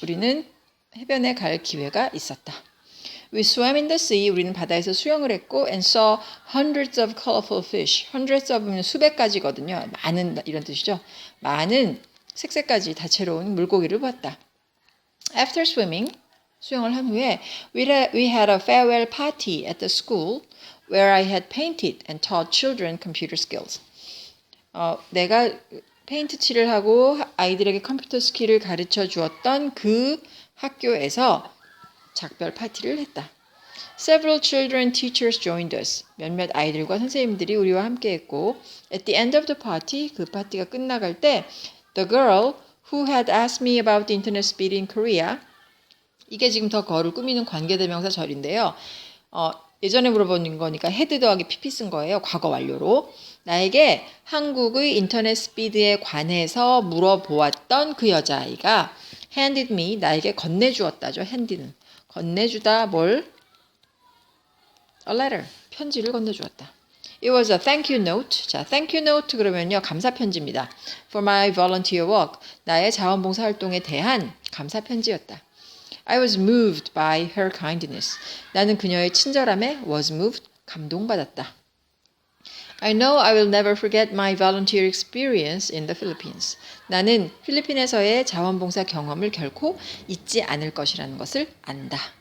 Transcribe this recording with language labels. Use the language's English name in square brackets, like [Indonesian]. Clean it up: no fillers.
[Korean] 우리는 해변에 갈 기회가 있었다. [English] We swam in the sea. [Korean] 우리는 바다에서 수영을 했고 [English] and saw hundreds of colorful fish. [Korean] hundreds of는 수백 가지거든요. 많은 이런 뜻이죠. 많은 색색까지 다채로운 물고기를 봤다. [English] After swimming, [Korean] 수영을 한 후에 [English] we had a farewell party at the school where I had painted and taught children computer skills. [Korean] 내가 페인트 칠을 하고 아이들에게 컴퓨터 스킬을 가르쳐 주었던 그 학교에서 작별 파티를 했다. [English] Several children teachers joined us. [Korean] 몇몇 아이들과 선생님들이 우리와 함께 했고 [English] at the end of the party, [Korean] 그 파티가 끝나갈 때 [English] the girl who had asked me about the internet speed in Korea [Korean] 이게 지금 더 거를 꾸미는 관계대명사 절인데요. 예전에 물어본 거니까 헤드 더하기 pp 쓴 거예요. 과거 완료로. 나에게 한국의 인터넷 스피드에 관해서 물어보았던 그 여자아이가 [English] handed me, [Korean] 나에게 건네주었다죠. hand는. 건네주다 뭘? [English] A letter, [Korean] 편지를 건네주었다. [English] It was a thank you note. [Korean] 자, thank you note 그러면요. 감사 편지입니다. [English] For my volunteer work. [Korean] 나의 자원봉사 활동에 대한 감사 편지였다. [English] I was moved by her kindness. [Korean] 나는 그녀의 친절함에 [English] was moved, [Korean] 감동받았다. [English] I know I will never forget my volunteer experience in the Philippines. [Korean] 나는 필리핀에서의 자원봉사 경험을 결코 잊지 않을 것이라는 것을 안다.